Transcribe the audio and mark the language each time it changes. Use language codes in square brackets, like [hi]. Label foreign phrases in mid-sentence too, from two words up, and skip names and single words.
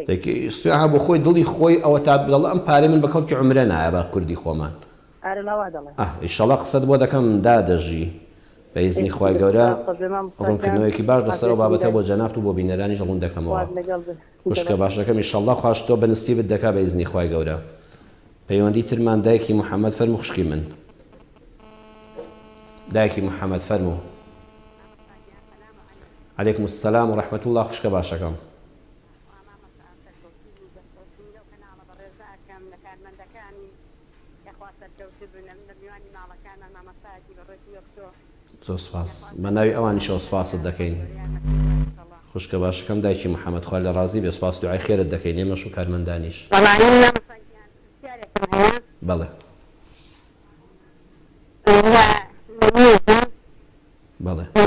[ckb] سوێها بۆ خۆی دڵی خۆی ئەوە تا بڵێ ئەم پارەی من بە کەڵکی عومرە نایە بە کوردی خۆمان ئینشەڵڵا قسەت بۆ دەکەم دادەژی بە ئیزنی خوای گەورە ڕوونکردنەوەیەکی باش لەسەر بابەتە بۆ جەنابت و بۆ بینەرانیش ڕوون دەکەمەوە خوشکە باشەکەم ئینشەڵڵا خوش تۆ بەنسیبت دەکا بە ئیزنی خوای گەورە پەیوەندی ترمان دایکی محەممەد فەرموو خوشکی من دایکی محەممەد فەرموو [ar] عليكم السلام ورحمة الله [ckb] خوشکە باشەکەم زۆر سپاس بە ناوی ئەوانیشەوە سپاست دەکەین خوشکە باشەکەم دایکی محەممەد خوا لە ڕازی بێ سپاس دوعای خێرت دەکەین ئێمەش و کارمەندانیش بەڵێ بەڵێ